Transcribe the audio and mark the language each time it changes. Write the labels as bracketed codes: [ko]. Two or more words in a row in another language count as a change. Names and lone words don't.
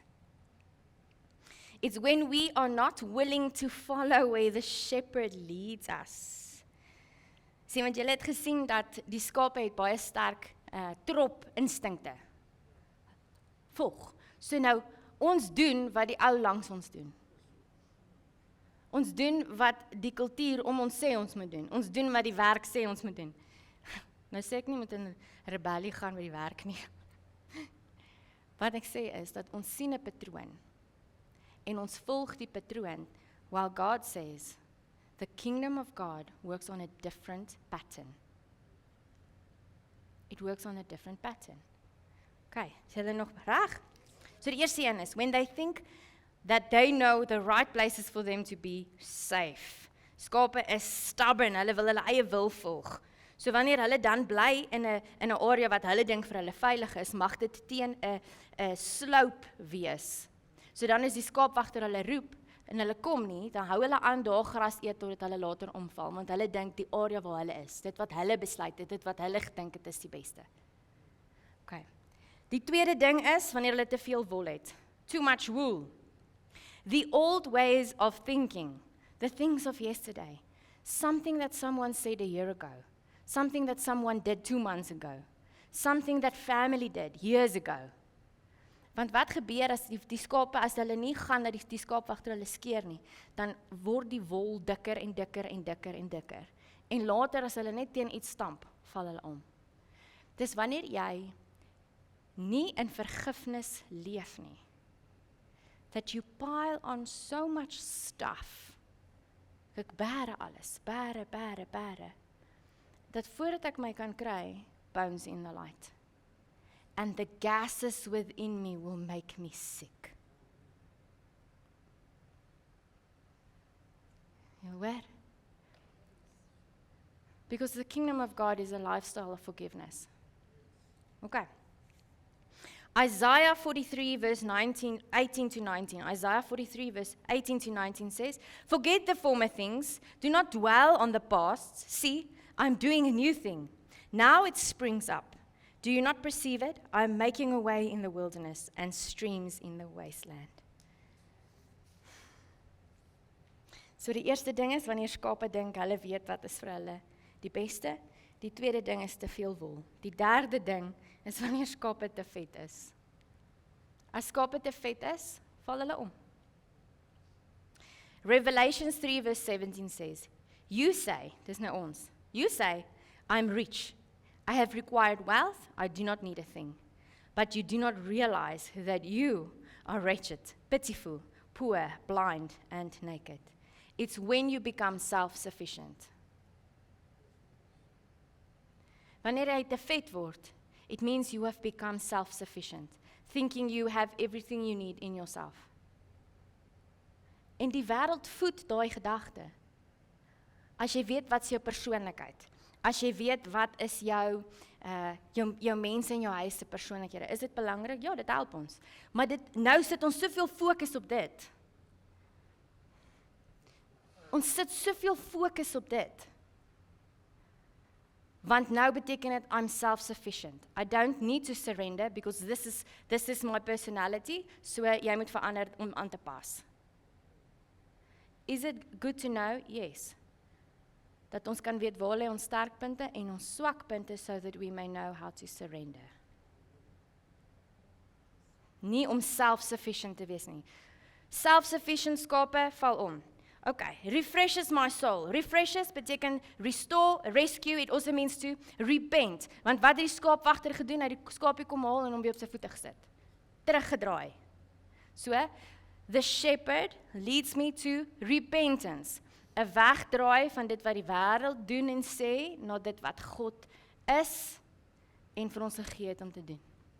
[en] It's when we are not willing to follow where the shepherd leads us. [af] Sien, want julle het gesien dat die skape het baie sterk trop instinkte. Volg. So nou, ons doen wat die ou langs ons doen. Ons doen wat die kultuur om ons sê ons moet doen. Ons doen wat die werk sê ons moet doen. Nou sê ek nie met 'n rebellie gaan by die werk nie. Wat ek sê is dat ons sien 'n patroon en ons volg die patroon [en] while God says The kingdom of God works on a different pattern. It works on a different pattern. [af] Okay, is julle nog reg? So die eerste een is, [en] when they think that they know the right places for them to be safe. [af] Skape is stubborn, hulle wil hulle eie wil volg. So wanneer hulle dan bly in 'n area wat hulle dink vir hulle veilig is, mag dit teen 'n slope wees. So dan is die skaapwagter hulle roep en hulle kom nie, dan hou hulle aan daar gras eet totdat hulle later omval, want hulle dink die area waar hulle is, dit wat hulle besluit het, dit wat hulle gedink het is die beste. Okay. Die tweede ding is wanneer hulle te veel wol het. [en] Too much wool. The old ways of thinking, the things of yesterday, something that someone said a year ago, something that someone did 2 months ago, something that family did years ago. [af] Want wat gebeur as die skape, as hulle nie gaan dat die skaapwagter hulle skeer nie, dan word die wol dikker en dikker en dikker en dikker. En later as hulle net teen iets stamp, val hulle om. Dis wanneer jy nie in vergifnis leef nie, [en] that you pile on so much stuff. [af] Ek bære alles, bære, dat voordat ek my kan kry, [en] bones in the light. And the gases within me will make me sick. You hoor? Because the kingdom of God is a lifestyle of forgiveness. Okay. Isaiah 43 verse 18 to 19. Isaiah 43 verse 18 to 19 says, "Forget the former things, do not dwell on the past. See, I'm doing a new thing. Now it springs up. Do you not perceive it? I'm making a way in the wilderness and streams in the wasteland." [af] So die eerste ding is wanneer skape dink hulle weet wat is vir hulle die beste. Die tweede ding is te veel wol. Die derde ding is wanneer skape te vet is. As skape te vet is, val hulle om. [en] Revelations 3 verse 17 says, "You say," [af] dis nou ons, [en] "You say, I'm rich. I have acquired wealth, I do not need a thing. But you do not realize that you are wretched, pitiful, poor, blind, and naked." It's when you become self-sufficient. [af] Wanneer jy te vet word, [en] it means you have become self-sufficient, thinking you have everything you need in yourself. [af] En die wêreld voed daai gedagte. As jy weet wat is jou persoonlikheid, as jy weet wat is jou mense in jou huis se persoonlikhede, is dit belangrik? Ja, dit help ons. Maar nou sit ons soveel fokus op dit. Ons sit soveel fokus op dit. Want nou beteken dit [en] I'm self-sufficient. I don't need to surrender because this is my personality, [af] so jy moet verander om aan te pas. [en] Is it good to know? Yes. [af] Dat ons kan weet waar lê ons sterkpunte en ons swakpunte [en] so that we may know how to surrender. [af] Nie om self-sufficient te wees nie. Self-sufficient skape val om. [en] Okay, refreshes my soul. Refreshes beteken restore, rescue, it also means to repent. [af] Want wat het die skaapwagter gedoen? Hy het die skaapie kom haal en hom weer op sy voete gesit. Teruggedraai. [en] So, the shepherd leads me to repentance. [af] 'n Wegdraai van dit wat die wêreld doen en sê, na dit wat God is en vir ons gegee het om te doen.